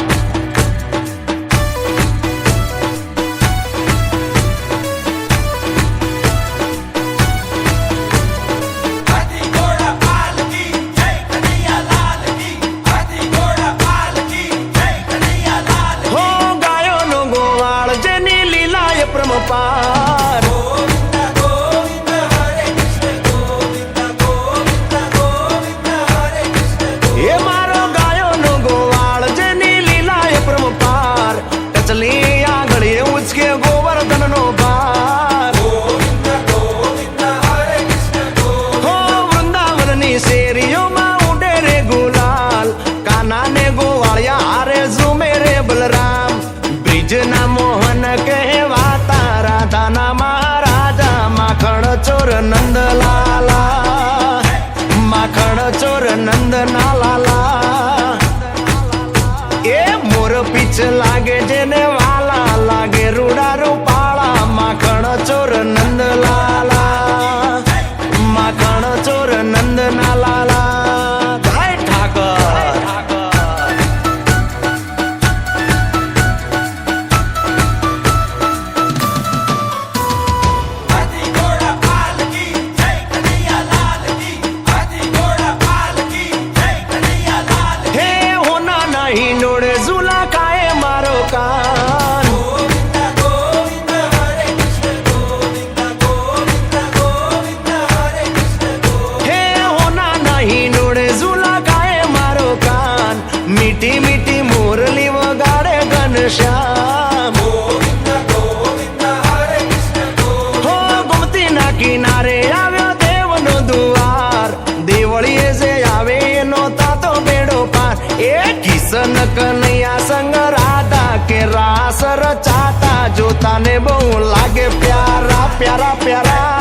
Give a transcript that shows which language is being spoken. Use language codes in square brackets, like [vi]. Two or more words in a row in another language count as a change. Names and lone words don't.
[hi] हाथी घोड़ा पाल की जय कन्हैया लाल की. हाथी घोड़ा पाल की जय कन्हैया लाल की. [gu] હો ગાયો નો ગોવાળ જેની લીલાય પ્રમપાર. [hi] गोविंद गोविंद हरे कृष्ण गोविंद गोविंद गोविंद हरे कृष्ण. [gu] એ મારો ગાયો નો ગોવાળ જેની લીલાય પ્રમપાર. ટચલી આંગળીએ ઉચકે ગોવર્ધન નો ભાર. [hi] गोविंद गोविंद हरे कृष्ण गोविंद. [gu] હો વૃંદાવનની શેરીઓમાં ઉડે રે ગુલાલ. કાના ને ગોવાળિયા હારે ઝૂમે રે બલરામ. બ્રિજના મોહન કહેવાતા રાધાના મહારાજા. માખણ ચોર નંદલાલા. માખણ ચોર નંદના લાલા. એ મોર પીછ લાગે જેને વાલા લાગે રૂડા રૂપાળા. માખણ ચોર નંદલાલા. માખણ ચોર નંદના લાલા. જય ઠાકર. [hi] हाथी घोड़ा पाल की जय कन्हैया लाल की. हाथी घोड़ा पाल की जय कन्हैया लाल की. [gu] હે હોના નહીં નોડે ઝુલા ખાએ મારો કાન. [hi] गोविंद गोविंद हरे कृष्ण गोविंद गोविंद गोविंद हरे कृष्ण गोविंद. [gu] હે હોના નહીં નોડે ઝુલા ખાએ મારો કાન. મીઠી મીઠી મુરલી વગાડે ઘનશ્યામ. [hi] गोविंद गोविंद हरे कृष्ण गोविंद. [gu] હો ગોમતીના કિનારે આવ્યો દેવનો દુવાર. દેવળીએ જે આવે એનો તાતો બેડો પાર. [hi] ए किशन कन्हैया संग राधा के रास रचाता. [gu] જોતાને બહુ લાગે પ્યારા પ્યારા પ્યારા.